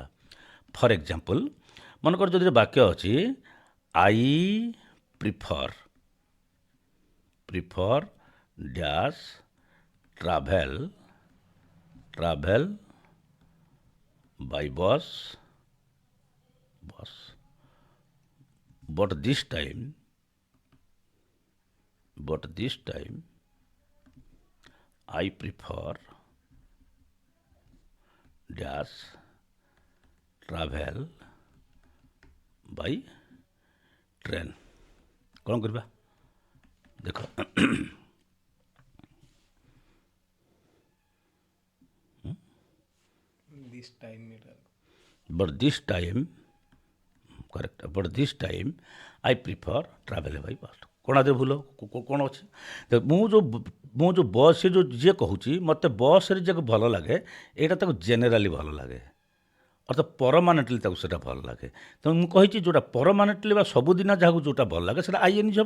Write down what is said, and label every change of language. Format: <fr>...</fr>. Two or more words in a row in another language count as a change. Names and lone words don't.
<en>for example,</en> <or>ମନେକର ଯଦି ବାକ୍ୟ ଅଛି</or> <en>I prefer dash travel by bus but this time I prefer dash travel by train।</en> <or>କ'ଣ କରିବା ଦେଖ</or> <en>but this time correct, but this time I prefer travel by bus।</en> <or>କ'ଣ ଆଦେହରେ ଭୁଲ କ'ଣ ଅଛି? ମୁଁ ଯେଉଁ ବସ୍ରେ ଯେଉଁ ଯିଏ କହୁଛି ମୋତେ ବସ୍ରେ ଯିବାକୁ ଭଲ ଲାଗେ, ଏଇଟା ତାକୁ ଜେନେରାଲି ଭଲ ଲାଗେ, ଅର୍ଥାତ୍ ପରମାନେଣ୍ଟଲି ତାକୁ ସେଇଟା ଭଲ ଲାଗେ। ତେଣୁ ମୁଁ କହିଛି ଯେଉଁଟା ପରମାନେଣ୍ଟଲି ବା ସବୁଦିନ ଯାହାକୁ ଯେଉଁଟା ଭଲ ଲାଗେ ସେଇଟା ଆଇଏନ୍ଜି ହେବ।</or>